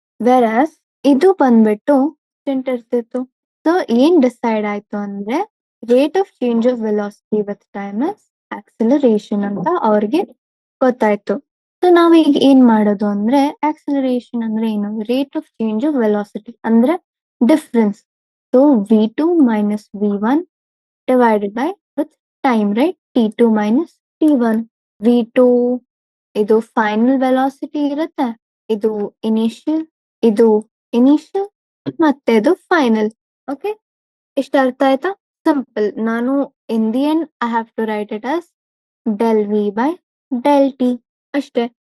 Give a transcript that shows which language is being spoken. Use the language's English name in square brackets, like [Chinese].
[Kannada] ವೆರಾಸ್ ಇದು ಬಂದ್ಬಿಟ್ಟು constant ಇರ್ತಿತ್ತು. [English] so [Kannada] ಏನ್ ಡಿಸೈಡ್ ಆಯ್ತು ಅಂದ್ರೆ [English] rate of change of velocity with time is acceleration [Kannada] ಅಂತ ಅವ್ರಿಗೆ ಗೊತ್ತಾಯ್ತು. ಸೊ ನಾವ್ ಈಗ ಏನ್ ಮಾಡೋದು ಅಂದ್ರೆ ಆಕ್ಸಿಲರೇಷನ್ ಅಂದ್ರೆ ಏನು, [English] rate of change of velocity [Kannada] ಅಂದ್ರೆ difference. [English] So v2 minus v1 divided by with time, right? t2 minus t1. [Kannada] v2 ಇದು ಫೈನಲ್ ವೆಲಾಸಿಟಿ ಇರುತ್ತೆ, ಇದು ಇನಿಷಿಯಲ್, ಇದು ಇನಿಷಿಯಲ್ ಮತ್ತೆ ಇದು ಫೈನಲ್. [English] okay, [Kannada] ಇಷ್ಟ ಅರ್ಥ ಆಯ್ತಾ? [English] Simple. ನಾನು in the end I have to write it as del v by del t ಅಷ್ಟೇ.